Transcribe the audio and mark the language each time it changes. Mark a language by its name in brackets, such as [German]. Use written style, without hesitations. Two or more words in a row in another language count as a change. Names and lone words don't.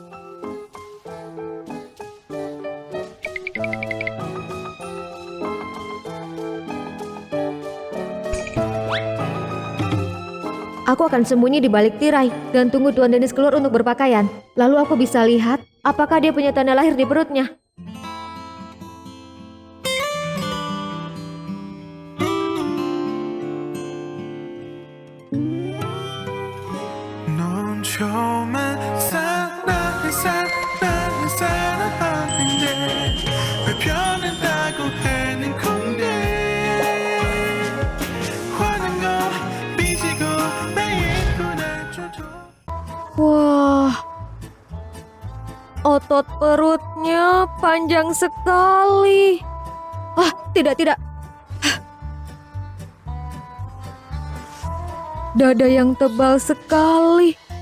[Indonesian] Aku akan sembunyi di balik tirai dan tunggu Tuan Dennis keluar untuk berpakaian. Lalu aku bisa lihat apakah dia punya tanda lahir di perutnya. [Korean] 넌 처음엔 사랑하는데 왜 변한다고 해는 건데 화난 거 삐지고 매일 보내줘도 [Indonesian] Wah, otot perutnya panjang sekali. Tidak. Dada yang tebal sekali.